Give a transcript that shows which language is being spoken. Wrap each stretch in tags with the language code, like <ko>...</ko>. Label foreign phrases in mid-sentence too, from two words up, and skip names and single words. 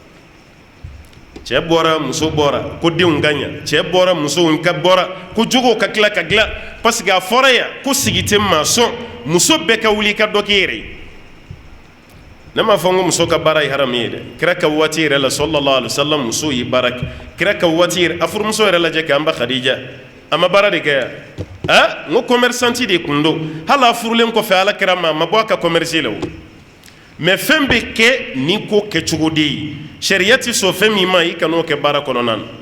<bm>cɛ bɔra muso bɔra ko denw ka ɲa cɛ bɔra musow ka bɔra ko jogow ka tila ka dilan</bm> <fr>parce que</fr> <bm>a fɔra yan ko sigi tɛ maa sɔn muso bɛɛ ka wuli i ka dɔ k'i yɛrɛ ye ne m'a fɔ n ko muso ka baara ye haramu ye dɛ kira ka waati yɛrɛ la</bm> <ar>صلى الله عليه وسلم</ar> <bm>muso ye baara kɛ kira ka waati yɛrɛ a furumuso yɛrɛ lajɛ k'an ba Khadija a ma baara de kɛ yan n ko commerçanti de kun don hali a furulen kɔfɛ ala kira ma a ma bɔ a ka commerce la o mais fɛn bɛ kɛ ni ko kɛcogo de ye sariya tɛ sɔn fɛn min ma i kan'o kɛ baara kɔnɔna</bm>